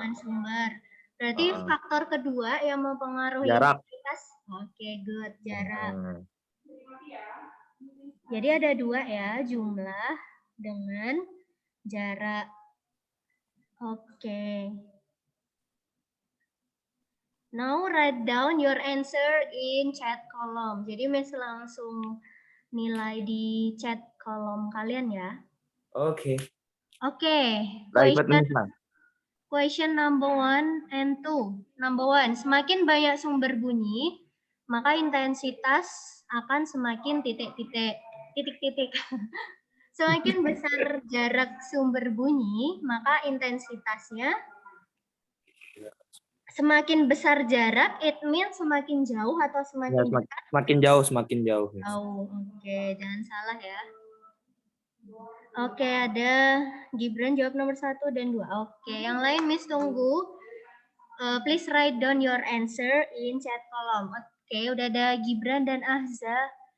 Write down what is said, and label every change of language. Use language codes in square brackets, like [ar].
[id] Dengan sumber. Berarti faktor kedua yang mempengaruhi jarak. intensitas. Oke, [en] good, [id] jarak. Jadi ada dua ya, jumlah dengan jarak. Oke. [en] Now write down your answer in chat column. [id] Jadi Miss langsung nilai di chat kolom kalian ya. Oke. Oke. Private Miss lah. [en] Question number 1 and 2. Number 1, [id] semakin banyak sumber bunyi, maka intensitas akan semakin titik-titik. Semakin besar jarak sumber bunyi, maka intensitasnya semakin besar jarak, [en] it means [id] semakin jauh atau Ya, semakin dekat? semakin jauh, semakin jauh. Jauh, oke. Jangan salah ya. Oke, ada Gibran jawab nomor 1 dan 2. Oke, yang lain Miss tunggu. [en] Please write down your answer in chat column. [id] Oke, udah ada Gibran dan Ahza.